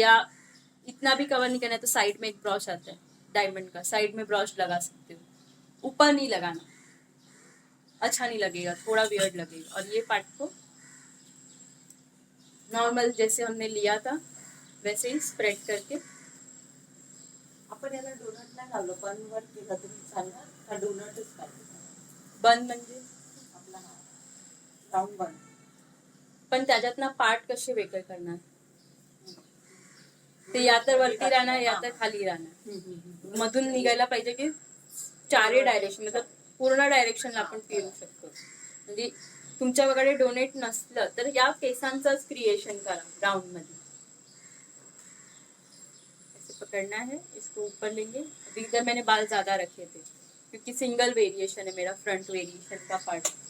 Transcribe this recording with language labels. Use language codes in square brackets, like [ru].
[hi] या इतना भी कवर नहीं करना है तो साइड में एक ब्रश आता है डायमंड का, साइड में ब्रश लगा सकते हो, ऊपर नहीं लगाना, अच्छा नहीं लगेगा, थोड़ा वियर्ड लगेगा। और ये पार्ट को नॉर्मल जैसे हमने लिया था वैसे ही स्प्रेड करके [mr] आपण याला डोनट नाही घाललो, पण वर केलं तरी चालेल का? डोनटच पाहिजे बंद म्हणजे आपला हा राऊंड बन. पण त्याच्यातनं पार्ट कसे वेगळे करणार? ते या तर वरती राहणार या तर खाली राहणार, मधून निघायला पाहिजे की चारही डायरेक्शन, मतलब पूर्ण डायरेक्शनला आपण फिरू शकतो. म्हणजे तुमच्याकडे डोनेट नसलं तर या केसांचंच क्रिएशन करा राउंड मध्ये. [hi] ऐसे पकड़ना है, इसको ऊपर लेंगे. अभी इधर मैंने बाल ज्यादा रखे थे क्योंकि सिंगल वेरिएशन है मेरा, फ्रंट वेरिएशन का पार्ट.